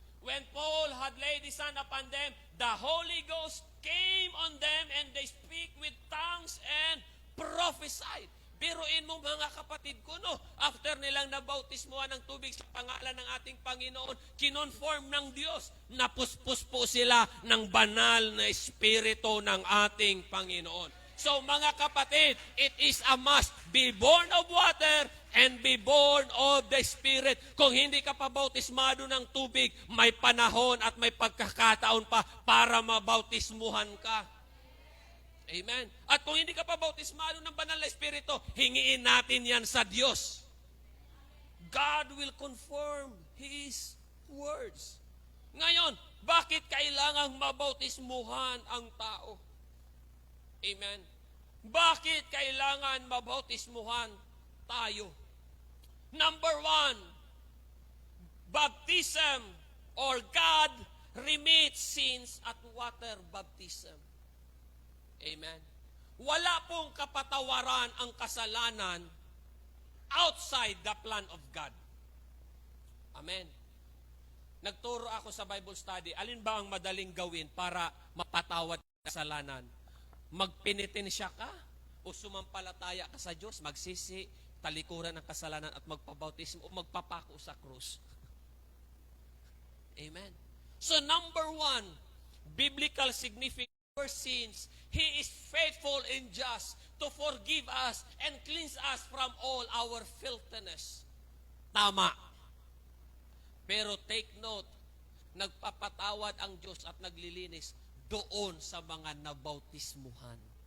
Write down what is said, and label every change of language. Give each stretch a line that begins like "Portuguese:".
English: When Paul had laid his hand upon them, the Holy Ghost came on them and they speak with tongues and prophesied.
Filipino: Biruin mo mga kapatid ko, no? After nilang nabautismuhan ng tubig sa pangalan ng ating Panginoon, kinonform ng Diyos, napuspos po sila ng banal na espiritu ng ating Panginoon.
English: So
Filipino: mga kapatid,
English: it is a must. Be born of water and be born of the Spirit.
Filipino: Kung hindi ka pa bautismado ng tubig, may panahon at may pagkakataon pa para mabautismuhan ka. Amen. At kung hindi ka pa bautismado ng banal na Espiritu, hingiin natin yan sa Diyos.
English: God will confirm His words.
Filipino: Ngayon, bakit kailangang mabautismuhan ang tao? Amen. Bakit kailangan mabautismuhan tayo?
English: Number 1, baptism or God remits sins at water baptism. Amen.
Filipino: Wala pong kapatawaran ang kasalanan
English: outside the plan of God.
Filipino: Amen. Nagturo ako sa Bible study, alin ba ang madaling gawin para mapatawad ang kasalanan? Magpenitensya ka o sumampalataya ka sa Diyos, magsisi, talikuran ng kasalanan at magpabautismo o magpapako sa krus. Amen.
English: So number 1, biblical significance for sins, He is faithful and just to forgive us and cleanse us from all our filthiness.
Filipino: Tama. Pero
English: take note,
Filipino: nagpapatawad ang Diyos at naglilinis doon sa mga nabautismuhan.